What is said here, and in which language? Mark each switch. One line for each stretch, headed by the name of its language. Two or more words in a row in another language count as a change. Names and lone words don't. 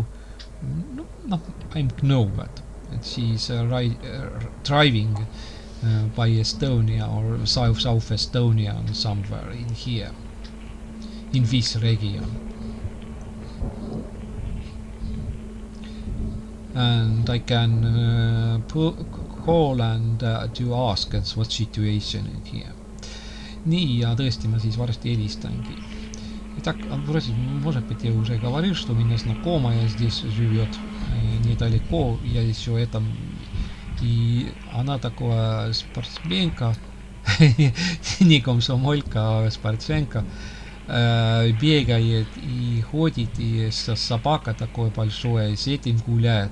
English: No, I know that she's driving by Estonia or South Estonia and somewhere in here, in this region. And I can call and to ask what situation in here.
Estonian: Nii, ja tõesti ma siis varsti helistangi.
Russian: Так, может быть, я уже говорил, что у меня знакомая здесь живет недалеко, я еще это, и она такая спортсменка, не комсомолька, а спортсменка, бегает и ходит, и собака такое большое, с этим гуляет.